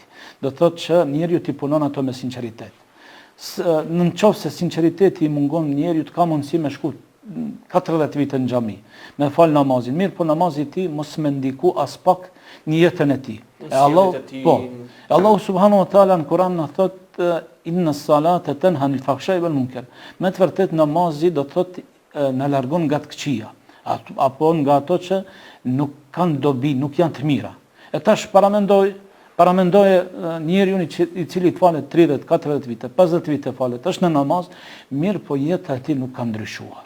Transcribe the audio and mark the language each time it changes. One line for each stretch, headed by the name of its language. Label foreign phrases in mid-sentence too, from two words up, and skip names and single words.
Albanian: Do të thotë që njeriu t'i punon ato me sinqeritet. Në qoftë se sinqeriteti i mungon njeriu të ka mundësi me shku 40 vite në xhami, me fal namazin, mirë po namazi i tij mos më ndiku as pak në jetën e tij.
Arabic: الله سبحانه وتعالى
Albanian: në Kur'an na thot
Arabic: إن الصلاة تنهى عن الفحشاء والمنكر.
Albanian: Me të vërtet namazi do të thotë na largon nga të këqija, apo nga ato që nuk kanë dobi, nuk janë të mira. E tash paramendoje njeriu i cili falet 30, 40 vite, 50 vite falet, është në namaz, mirë po jeta e tij nuk ka ndryshuar.